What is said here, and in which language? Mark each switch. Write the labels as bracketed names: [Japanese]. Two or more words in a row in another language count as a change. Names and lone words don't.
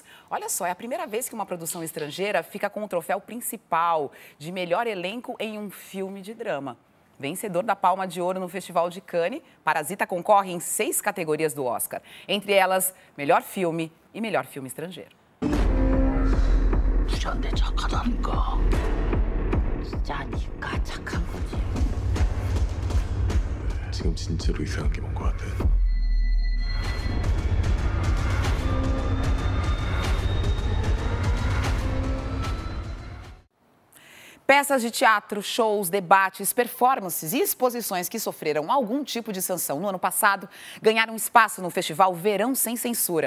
[Portuguese] Olha só, é a primeira vez que uma produção estrangeira fica com o troféu principal de melhor elenco em um filme de drama. Vencedor da Palma de Ouro no Festival de Cannes, Parasita concorre em 6 categorias do Oscar. Entre elas, melhor filme e melhor filme estrangeiro. [Korean] 지금 진짜로 이상한 게 뭔 것 같아. [Portuguese] Peças de teatro, shows, debates, performances e exposições que sofreram algum tipo de sanção no ano passado ganharam espaço no festival Verão Sem Censura.